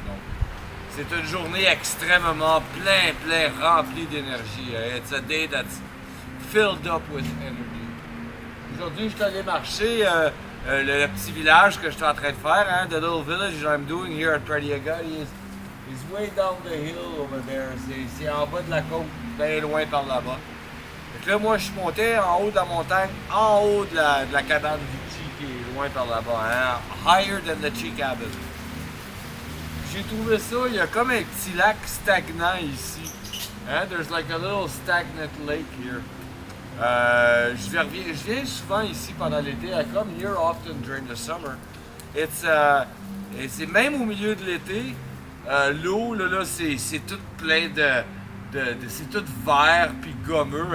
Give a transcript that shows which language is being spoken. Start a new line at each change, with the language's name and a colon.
French: Donc c'est une journée extrêmement plein remplie d'énergie.
English: It's a day that's filled up with energy.
French: Aujourd'hui, je suis allé marcher le petit village que je suis en train de faire, hein,
English: the little village I'm doing here at Pradiagadi is way down the hill over there.
French: C'est en bas de la côte, bien loin par là-bas. Donc là, moi, je suis monté en haut de la montagne, en haut de la cabane du Chi qui est loin par là-bas, hein,
English: higher than the Chi cabin.
French: J'ai trouvé ça, il y a comme un petit lac stagnant ici. Hein?
English: There's like a little stagnant lake here.
French: Je viens souvent ici pendant l'été.
English: I come here often during the summer.
French: C'est même au milieu de l'été. L'eau, là c'est tout plein c'est tout vert puis gommeux.